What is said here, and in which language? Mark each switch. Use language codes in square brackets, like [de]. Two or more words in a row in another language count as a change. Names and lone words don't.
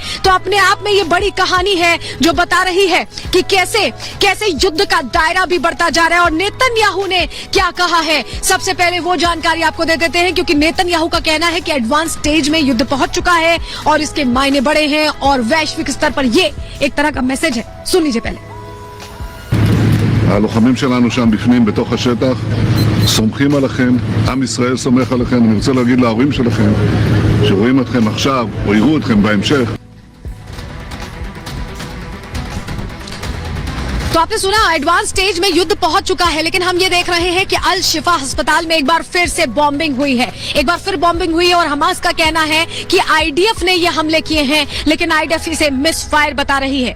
[hi] तो अपने आप में ये बड़ी कहानी है जो बता रही है कि कैसे युद्ध का दायरा भी बढ़ता जा रहा है। और नेतन्याहू ने क्या कहा है, सबसे पहले वो जानकारी आपको दे देते हैं, क्योंकि नेतन्याहू का कहना है कि [en] advance stage [hi] में युद्ध पहुंच चुका है और इसके मायने बड़े हैं और वैश्विक स्तर पर ये एक तरह का मैसेज है। सुन लीजिए पहले। [he] הלוחמים שלנו שם בפנים, בתוך השטח, סומכים עליכם, עם ישראל סומך עליכם. אני רוצה להגיד להורים שלכם, שרואים אתכם עכשיו, או יראו אתכם בהמשך. [hi] तो आपने सुना, [en] advance stage [hi] में युद्ध पहुंच चुका है। लेकिन हम ये देख रहे हैं कि अल शिफा अस्पताल में एक बार फिर से बॉम्बिंग हुई है, एक बार फिर बॉम्बिंग हुई है। और हमास का कहना है कि आईडीएफ ने ये हमले किए हैं, लेकिन आईडीएफ इसे [en] miss fire [hi] बता रही है।